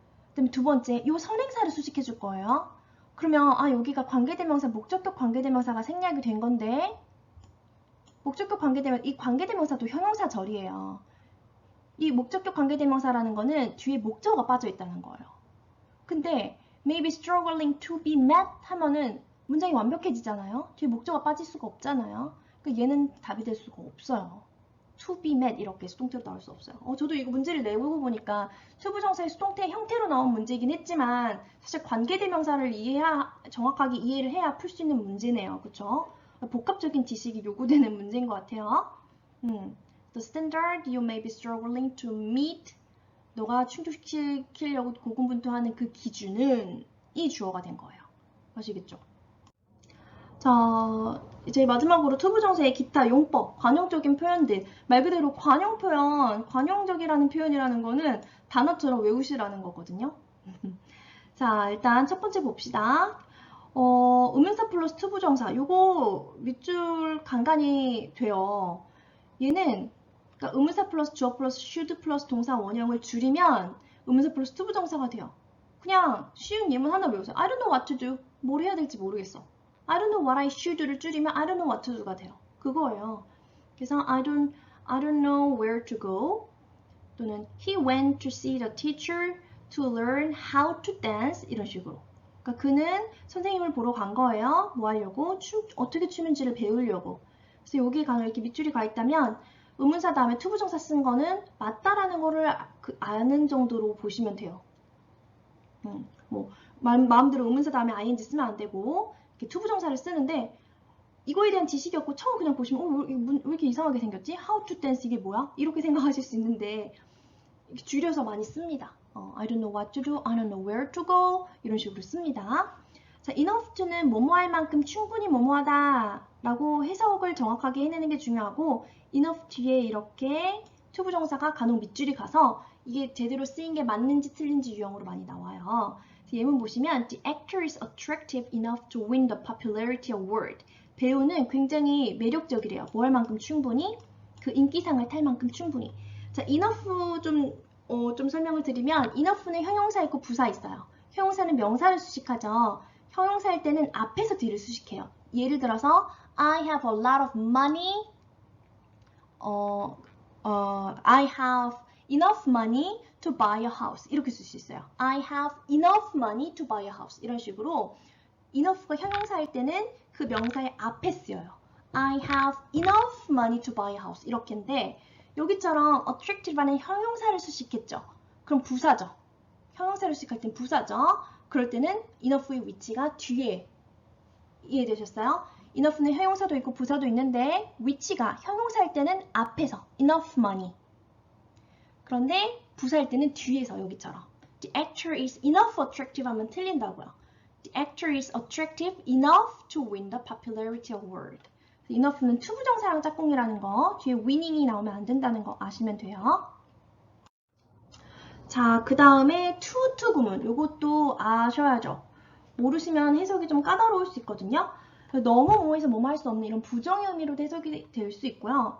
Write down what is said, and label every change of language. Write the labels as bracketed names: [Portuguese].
[Korean] 그다음에 두 번째 이 선행사를 수식해 줄 거예요. 그러면 여기가 관계대명사 목적격 관계대명사가 생략이 된 건데 목적격 관계대명사 이 관계대명사도 형용사 절이에요. 이 목적격 관계대명사라는 거는 뒤에 목적어가 빠져 있다는 거예요. 근데 [English] maybe struggling to be met [Korean] 하면은 문장이 완벽해지잖아요. 뒤에 목적어가 빠질 수가 없잖아요. 그러니까 얘는 답이 될 수가 없어요. to be met 이렇게 수동태로 나올 수 없어요. 저도 이거 문제를 내보고 보니까 투부정사의 수동태 형태로 나온 문제이긴 했지만 사실 관계대명사를 정확하게 이해를 해야 풀 수 있는 문제네요. 그쵸? 복합적인 지식이 요구되는 문제인 것 같아요. [English] The standard you may be struggling to meet [Korean] 너가 충족시키려고 고군분투하는 그 기준은 이 주어가 된 거예요. 아시겠죠? 자, 이제 마지막으로 투부정사의 기타 용법, 관용적인 표현들. 말 그대로 관용 표현, 관용적이라는 표현이라는 거는 단어처럼 외우시라는 거거든요. 자, 일단 첫 번째 봅시다. 음명사 플러스 투부정사. 요거 밑줄 간간히 돼요. 얘는 그러니까 의문사 플러스 주어 플러스 should 플러스 동사 원형을 줄이면 의문사 플러스 투부정사가 돼요. 그냥 쉬운 예문 하나 외우세요. [English] I don't know what to do. [Korean] 뭘 해야 될지 모르겠어. [English] I don't know what I should를 줄이면 I don't know what to do가 돼요. [Korean] 그거예요. [English] 그래서 I don't know where to go 또는 he went to see the teacher to learn how to dance [Korean] 이런 식으로. 그러니까 그는 선생님을 보러 간 거예요. 뭐 하려고? 어떻게 추는지를 배우려고. 그래서 여기에 이렇게 밑줄이 가 있다면 의문사 다음에 투부정사 쓴 거는 맞다라는 거를 아는 정도로 보시면 돼요. 뭐 마음대로 의문사 다음에 ing 쓰면 안 되고 이렇게 투부정사를 쓰는데 이거에 대한 지식이 없고 처음 그냥 보시면 왜 이렇게 이상하게 생겼지? [English] How to dance [Korean] 이게 뭐야? 이렇게 생각하실 수 있는데 이렇게 줄여서 많이 씁니다. [English] I don't know what to do, I don't know where to go [Korean] 이런 식으로 씁니다. 자, enough to는 뭐뭐 할 만큼 충분히 뭐뭐하다 라고 해석을 정확하게 해내는 게 중요하고 enough 뒤에 이렇게 투부정사가 간혹 밑줄이 가서 이게 제대로 쓰인 게 맞는지 틀린지 유형으로 많이 나와요. 예문 보시면 [English] The actor is attractive enough to win the popularity award. [Korean] 배우는 굉장히 매력적이래요. 뭐 할 만큼 충분히 그 인기상을 탈 만큼 충분히. 자, enough 좀 설명을 드리면 enough는 형용사 있고 부사 있어요. 형용사는 명사를 수식하죠. 형용사일 때는 앞에서 뒤를 수식해요. [English] 예를 들어서 I have a lot of money. I have enough money to buy a house. [Korean] 이렇게 쓸 수 있어요. [English] I have enough money to buy a house. [Korean] 이런 식으로 enough가 형용사일 때는 그 명사의 앞에 쓰여요. [English] I have enough money to buy a house. [Korean] 이렇게인데 여기처럼 attractive라는 형용사를 수식했죠. 그럼 부사죠. 형용사를 수식할 땐 부사죠. 그럴 때는 enough의 위치가 뒤에. 이해되셨어요? enough는 형용사도 있고 부사도 있는데 위치가 형용사일 때는 앞에서 enough money. 그런데 부사일 때는 뒤에서 여기처럼 [English] The actor is enough attractive [Korean] 하면 틀린다고요. [English] The actor is attractive enough to win the popularity award. [Korean] enough는 투부정사랑 짝꿍이라는 거 뒤에 winning이 나오면 안 된다는 거 아시면 돼요. 자, 그 다음에 to 구문. 이것도 아셔야죠. 모르시면 해석이 좀 까다로울 수 있거든요. 너무 뭐뭐해서 뭐뭐 할 수 없는 이런 부정의 의미로도 해석이 될 수 있고요.